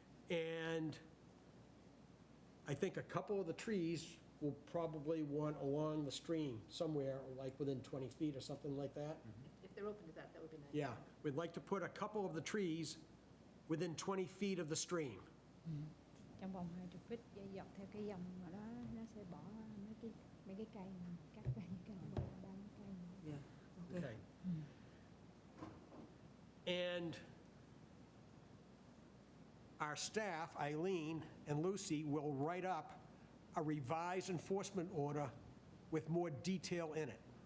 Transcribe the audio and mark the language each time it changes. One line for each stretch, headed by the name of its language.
English: And I think a couple of the trees will probably want along the stream somewhere, like within 20 feet or something like that. If they're open to that, that would be nice. Yeah, we'd like to put a couple of the trees within 20 feet of the stream.
Vietnamese: Trong vòng 20 feet dọc theo cái dòng mà đó nó sẽ bỏ mấy cái cây mà cắt ra những cái ba mấy cây mà.
English: Yeah. Okay. And our staff, Eileen and Lucy, will write up a revised enforcement order with more detail in it.